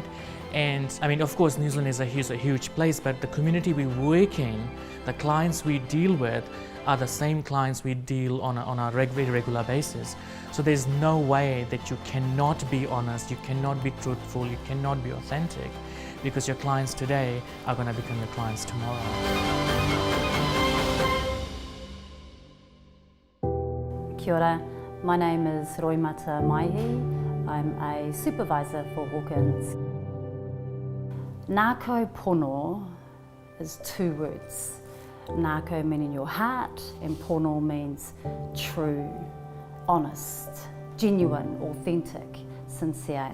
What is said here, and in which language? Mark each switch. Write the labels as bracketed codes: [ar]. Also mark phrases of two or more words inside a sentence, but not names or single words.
[en] And I mean, of course, New Zealand is a huge place, but the community we work in, the clients we deal with, are the same clients we deal on a very regular basis. So there's no way that you cannot be honest, you cannot be truthful, you cannot be authentic, because your clients today are going to become your clients tomorrow. [mi] Kia ora, [en] my name is Roimata Maihi. I'm a supervisor for Hawkins. [mi] Ngakau Pono [en] is two words. Ngakau meaning your heart, and Pono means true, honest, genuine, authentic, sincere.